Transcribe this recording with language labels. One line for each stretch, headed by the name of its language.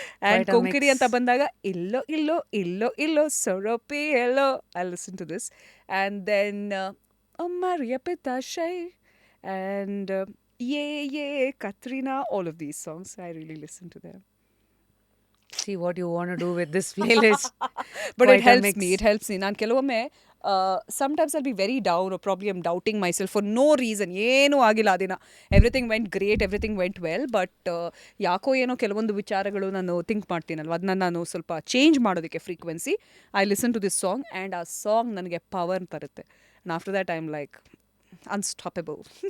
Kannada: And Konkani ಅಂತ ಬಂದಾಗ ಇಲ್ಲೋ ಇಲ್ಲೋ ಇಲ್ಲೋ ಇಲ್ಲೋ ಸೊರಪಿ ಎಲ್ಲೋ,
English: I listen to this. And then ಮರಿಯ ಪಿತಾಶೈ and Ye Katrina, all of these songs I really listen to them. See what you want to do with this playlist. But it helps me.
Kannada: ನಾನು ಕೆಲವೊಮ್ಮೆ
English: sometimes I'll be very down, or probably I'm doubting myself for no reason.
Kannada: ಏನೂ ಆಗಿಲ್ಲ ಆ ದಿನ.
English: everything went great, everything went well,
Kannada: but ಯಾಕೋ ಏನೋ ಕೆಲವೊಂದು ವಿಚಾರಗಳು ನಾನು ಥಿಂಕ್ ಮಾಡ್ತೀನಲ್ವ, ಅದನ್ನ ನಾನು ಸ್ವಲ್ಪ ಚೇಂಜ್ ಮಾಡೋದಕ್ಕೆ frequency
English: I listen to this song,
Kannada: and ಆ ಸಾಂಗ್ ನನಗೆ power ತರುತ್ತೆ.
English: And after that I'm like unstoppable.